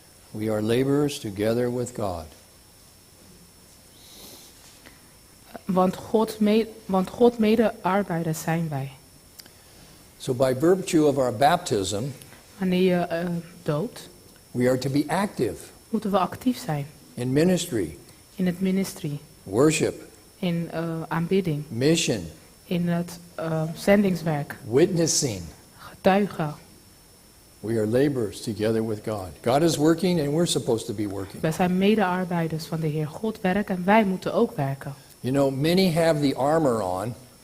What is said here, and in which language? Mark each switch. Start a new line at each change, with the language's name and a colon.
English: We are laborers together with God.
Dutch: Want God medearbeider zijn wij.
English: So by virtue of our baptism,
Dutch: Wanneer je doodt,
English: we are to be active
Dutch: moeten we actief zijn.
English: in ministry,
Dutch: In het ministerie,
English: worship,
Dutch: in aanbidding,
English: mission,
Dutch: in het zendingswerk,
English: witnessing.
Dutch: getuigen.
English: We are laborers together with God. God is working and we're supposed to be working.
Dutch: Wij zijn medearbeiders van de Heer. God werkt en wij moeten ook werken.
English: You know, many have the armor on,